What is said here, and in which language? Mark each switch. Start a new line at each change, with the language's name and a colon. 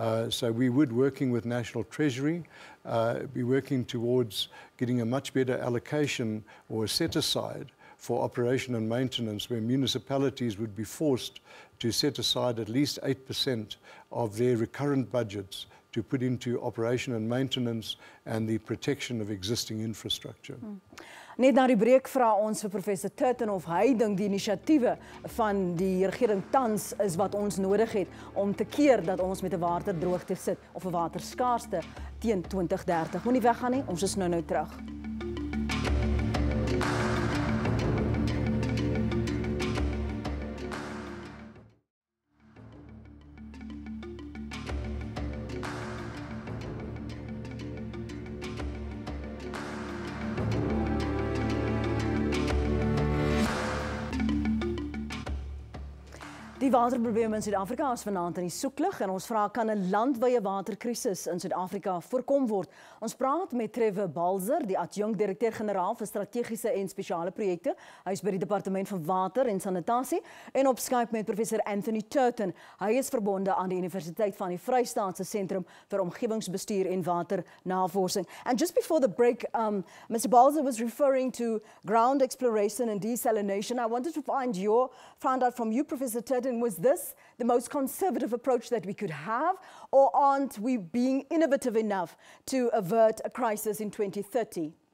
English: So we would, working with National Treasury, be working towards getting a much better allocation or a set aside for operation and maintenance, where municipalities would be forced to set aside at least 8% of their recurrent budgets to put into operation and maintenance and the protection of existing infrastructure.
Afrikaans: Net na die breek vra ons vir Professor Turton of hy dink die inisiatiewe van die regering tans is wat ons nodig het om te keer dat ons met 'n waterdroogte sit of 'n waterskaarste teen 2030. Moenie weggaan nie, ons is nou terug. Die Die waterprobleme in Suid-Afrika is vanaand in die soeklig en ons vra kan 'n landwyse waterkrisis in Suid-Afrika voorkom word. Ons praat met Trevor Balzer, die adjunkt-direkteur-generaal vir strategiese en spesiale projekte. Hy is by die Departement van Water en Sanitasie en op Skype met professor Anthony Turton. Hy is verbonde aan die Universiteit van die Vrystaatse Sentrum vir Omgewingsbestuur en Waternavorsing.
English: And just before the break, Mr. Balzer was referring to ground exploration and desalination. I wanted to find out from you, Professor Turton, was this the most conservative approach that we could have, or aren't we being innovative enough to avert a crisis in 2030?